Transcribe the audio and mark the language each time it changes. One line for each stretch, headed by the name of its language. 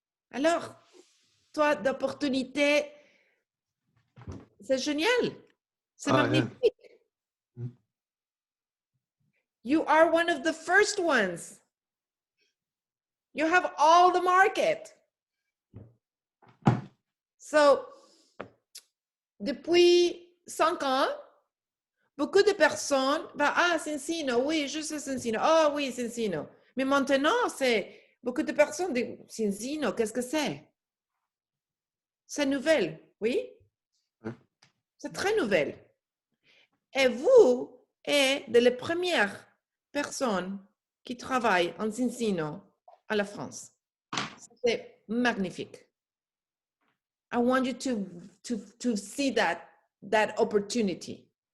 French: Alors, toi, d'opportunité, c'est génial. C'est magnifique.
English: Yeah. You are one of the first ones. You have all the market.
French: So, depuis 5 ans, beaucoup de personnes, Zinzino, oui, je sais Zinzino. Oh oui, Zinzino. Mais maintenant, c'est beaucoup de personnes disent Zinzino, qu'est-ce que c'est? C'est nouvelle, oui? C'est très nouvelle. Et vous êtes de les premières personnes qui travaillent en Zinsino à la France. C'est magnifique.
English: I want you to see that opportunity.